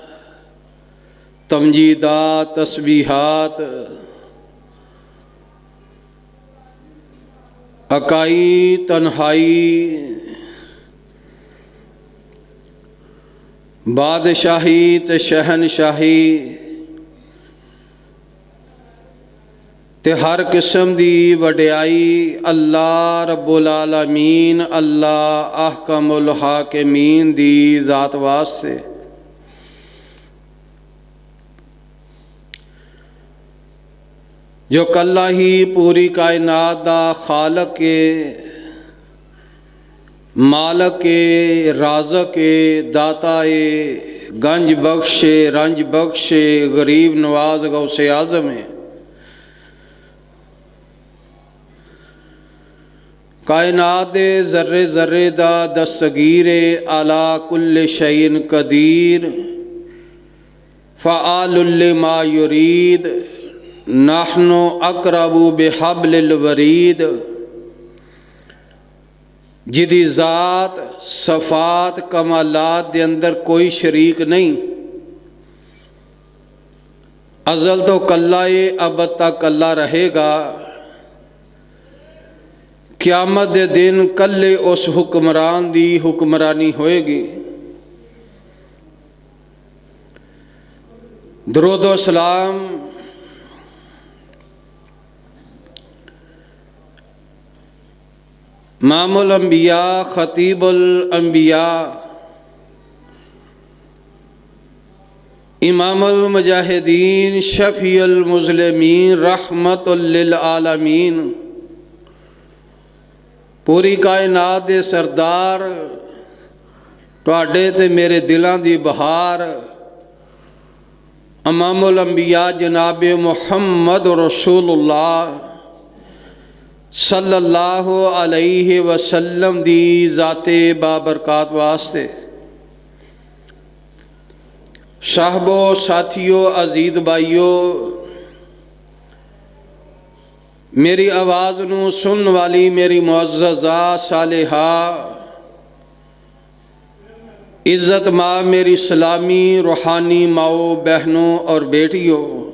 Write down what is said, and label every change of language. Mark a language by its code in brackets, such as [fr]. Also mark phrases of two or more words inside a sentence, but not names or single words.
[pa] تمجیدات تسبیحات اکائی تنہائی بادشاہی تے شہنشاہی تے ہر قسم دی وڈیائی [ar] الله رب العالمين الله أحكم الحاكمين [pa] دی ذات واسطے. جو کلا ہی پوری کائنات دا خالق کے مالک کے رازق کے داتا اے گنج بخشے رنج بخشے غریب نواز غوثِ اعظم ہے. کائنات دے ذرے ذرے دا دستگیر [ar] على كل شيء قدير فعال لما يريد نحن أقرب بحبل الوريد. [pa] جدی ذات صفات کمالات دے اندر کوئی شریک نہیں. ازل توں کلا اے ابد تک کلا رہیگا. قیامت دے دن کلے اس حکمران دی حکمرانی ہوئیگی. [ar] درود و سلام إمام الأنبياء خطيب الأنبياء إمام المجاهدين شفيع المظلمين رحمة للعالمين [pa] پوری کائنات دے سردار تہاڈے تے میرے دلاں دی بہار امام الانبیاء جناب محمد رسول اللہ [ar] صلى الله عليه وسلم [pa] دی ذاتِ بابرکات واسطے. صاحبو ساتھیو عزیز بھائیو، میری آواز نوں سننے والی میری معززہ صالحہ عزت ماں میری سلامی روحانی ماؤ بہنو اور بیٹیو,